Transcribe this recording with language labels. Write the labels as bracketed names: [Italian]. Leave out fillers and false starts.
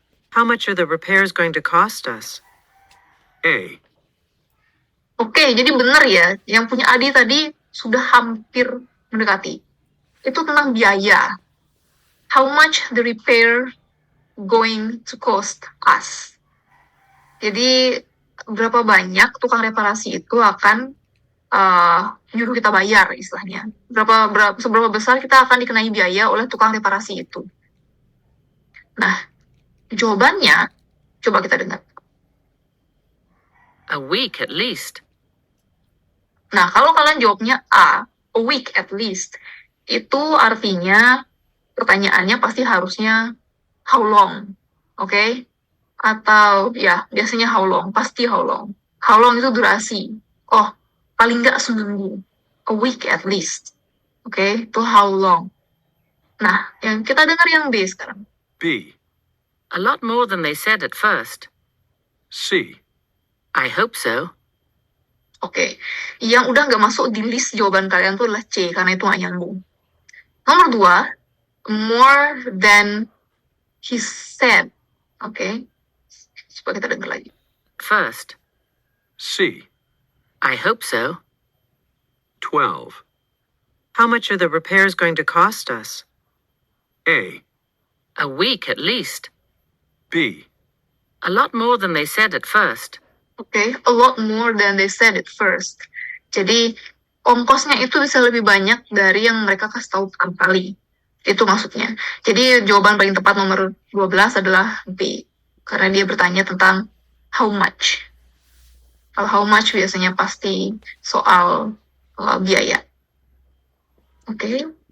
[English] How much are the repairs going to cost us? A, [Indonesian] Oke, jadi benar ya. Yang punya Adi tadi sudah hampir mendekati. Itu tentang biaya. [English] How much the repair going to cost us? [Indonesian] Jadi berapa banyak tukang reparasi itu akan nyuruh kita bayar istilahnya. Seberapa besar kita akan dikenai biaya oleh tukang reparasi itu. Nah, jawabannya coba kita dengar. [English] A week at least. [Indonesian] Nah, kalau kalian jawabnya [English] A week at least, [Indonesian] itu artinya pertanyaannya pasti harusnya how long, oke? Atau ya, biasanya how long, pasti how long. How long itu durasi. Oh, paling nggak seminggu. [English] A week at least. [Indonesian] Oke, itu how long. Nah, yang kita dengar yang B sekarang. [English] B, A lot more than they said at first. C, I hope so. [Indonesian] Oke, yang udah nggak masuk di list jawaban kalian tuh adalah C, karena itu nggak nyambung. Nomor 2, [English] more than he said. [Indonesian] Oke, coba kita dengar lagi. [English] First. C, I hope so. 12. How much are the repairs going to cost us? A, A week at least. B, A lot more than they said at first. Okay, a lot more than they said at first. [Indonesian] Jadi ongkosnya itu bisa lebih banyak dari yang mereka kasih tahu pertama kali. Itu maksudnya. Jadi jawaban paling tepat nomor 12 adalah B. Karena dia bertanya tentang how much. Kalau how much biasanya pasti soal biaya. Oke.